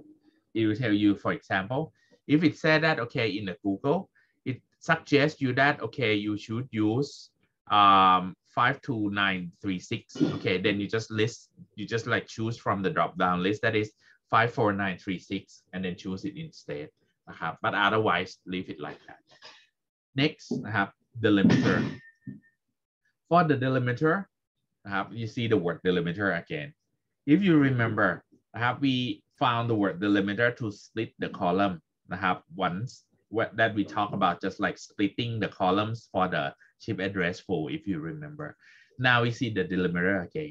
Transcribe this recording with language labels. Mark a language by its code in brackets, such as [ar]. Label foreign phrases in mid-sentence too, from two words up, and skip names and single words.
[en] It will tell you, for example, if it said that, okay, in the Google, it suggests you that, okay, you should use 52936. Okay, then you just like choose from the drop down list that is 54936 and then choose it instead นะครับ but otherwise leave it like that. Next นะครับ delimiter. For the delimiter นะครับ you see the word delimiter again. If you remember นะครับ we found the word delimiter to split the column นะครับ once that we talk about just like splitting the columns for the chip address pool, if you remember. Now we see the delimiter again.